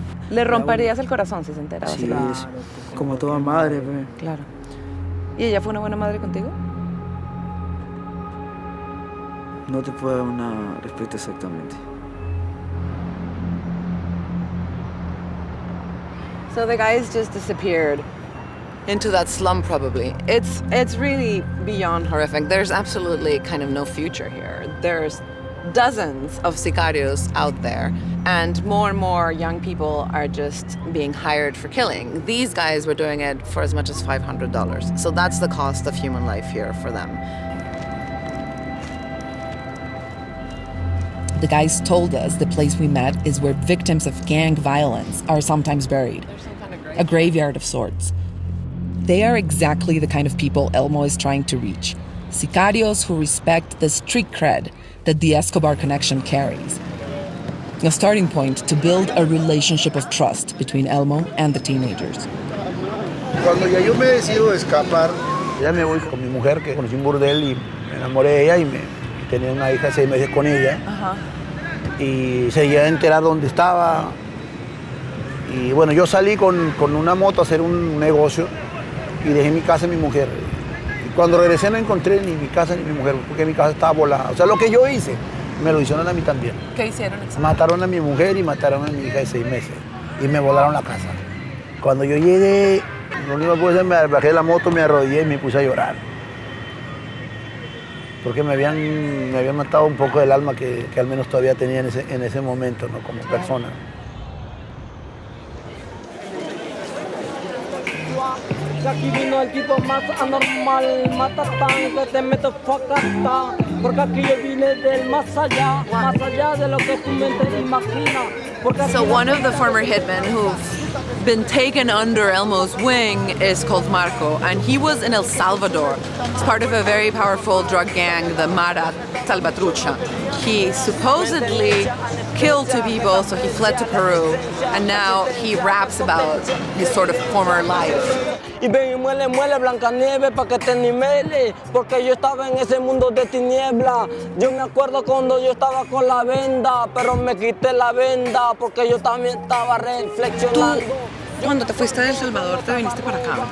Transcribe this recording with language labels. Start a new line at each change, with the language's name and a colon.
Spanish: ¿Le romperías el corazón si se entera? Sí, Claro. es como toda madre. Pues. Claro. ¿Y ella fue una buena madre contigo? No te puedo dar una respuesta exactamente.
English: So the guys just disappeared into that slum probably. It's really beyond horrific. There's absolutely kind of no future here. There's dozens of sicarios out there, and more young people are just being hired for killing. These guys were doing it for as much as $500. So that's the cost of human life here for them. The guys told us the place we met is where victims of gang violence are sometimes buried, a graveyard of sorts. They are exactly the kind of people Elmo is trying to reach, sicarios who respect the street cred that the Escobar connection carries. A starting point to build a relationship of trust between Elmo and the teenagers.
Spanish: Cuando ya yo me decido escapar, ya me voy con mi mujer, que conocí un burdel y me enamoré de ella y tenía una hija de 6 meses con ella. Y se llegué a enterar dónde estaba. Y bueno, yo salí con una moto a hacer un negocio y dejé mi casa y mi mujer. Y cuando regresé no encontré ni mi casa ni mi mujer, porque mi casa estaba volada. O sea, lo que yo hice, me lo hicieron a mí también. ¿Qué hicieron exactamente? Mataron a mi mujer y mataron a mi hija de 6 meses. Y me volaron la casa. Cuando yo llegué, lo único que pude hacer, me bajé de la moto, me arrodillé y me puse a llorar. Porque me habían matado un poco del alma que al menos todavía tenía en ese momento, ¿no? Como persona. Aquí vino el tipo más anormal, matatán, que te meto facata. Porque aquí yo vine del más allá de lo que tu mente imagina.
English: So one of the former hitmen who've been taken under Elmo's wing is called Marco, and he was in El Salvador. It's part of a very powerful drug gang, the Mara Salvatrucha. He supposedly killed 2 people, so he fled to Peru, and now he raps about his sort of former life.
Spanish: Y ven y muele Blancanieves pa' que te nimele, porque yo estaba en ese mundo de tiniebla. Yo me acuerdo cuando yo estaba con la venda, pero me quité la venda porque yo también estaba reflexionando. Cuando te fuiste de El Salvador, te viniste para acá, ¿verdad?